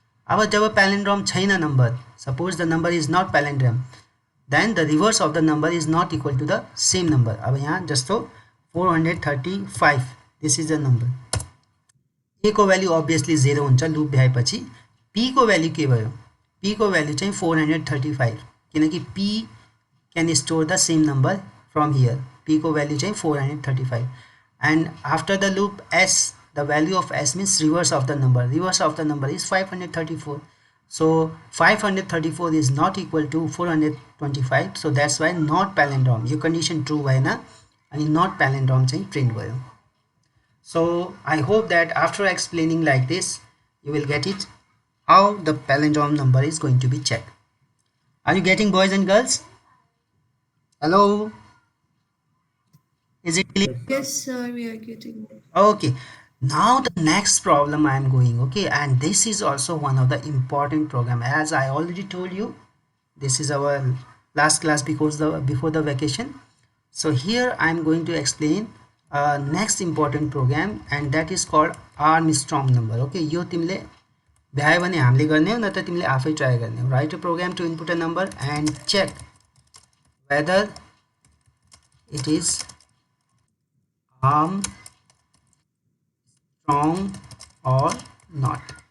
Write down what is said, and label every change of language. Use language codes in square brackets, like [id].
[ne] अब जब palindrome छैन number, [en] suppose the number is not palindrome, then the reverse of the number is not equal to the same number. [ne] अब यहाँ जस्तो [en] 435, this is the number. [ne] a को value obviously 0 हुन्छ loop भ्याएपछि. p को value के भयो, p को value चाहिँ 435 किनकि [en] p can store the same number from here. [ne] p को भ्यालु चाहिँ 435 [en] and after the loop s, the value of s means reverse of the number. Reverse of the number is 534. So 534 is not equal to 425. So that's why not palindrome. [ne] यो condition true भएन अनि not palindrome चाहिँ print भयो. [en] So I hope that after explaining like this, you will get it how the palindrome number is going to be checked. Are you getting, boys and girls? Hello? Is it clear? Yes, sir, we are getting it. Okay, now the next problem I am going, okay, and this is also one of the important program. As I already told you, this is our last class because before the vacation. So here I am going to explain next important program, and that is called Armstrong number. [ne] Okay, यो तिमीले भ्यायो भने हामीले गर्ने हो, नत्र तिमीले आफै ट्राई गर्ने हो. [en] Write a program to input a number and check whether it is Armstrong or not.